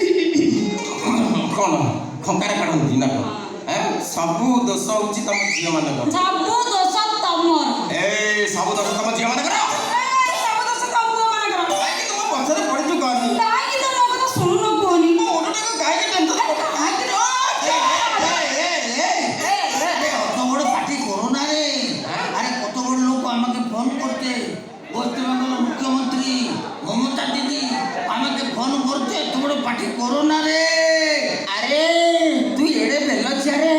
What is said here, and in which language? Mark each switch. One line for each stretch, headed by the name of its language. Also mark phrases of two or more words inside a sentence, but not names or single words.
Odia: କଣ ଖଙ୍କାର କାଢନ୍ତି ନା କଣ? ସବୁ ଦୋଷ ହଉଛି ତମ ଝିଅ ମାନଙ୍କର। ସବୁ ଦୋଷ ତମର। ସବୁ ଦୋଷ ତମ ଝିଅ ମାନଙ୍କର। ସବୁ ଦୋଷ ତମ ପୁଅ ମାନଙ୍କର। କାହିଁକି ତମ ପଛରେ ପଡିଛୁ କହନି? କାହିଁକି ତ ମୋ କଥା ଶୁଣୁନ କୁହନି? କାହିଁକି
Bangla: অত বড় পার্টি করো না রে। আরে কত বড় লোক আমাকে ফোন করতে, পশ্চিমবঙ্গের মুখ্যমন্ত্রী মমতা দিদি আমাকে ফোন করতে, এত বড় পার্টি করো না রে। আরে তুই এড়ে বেলছিয়া রে।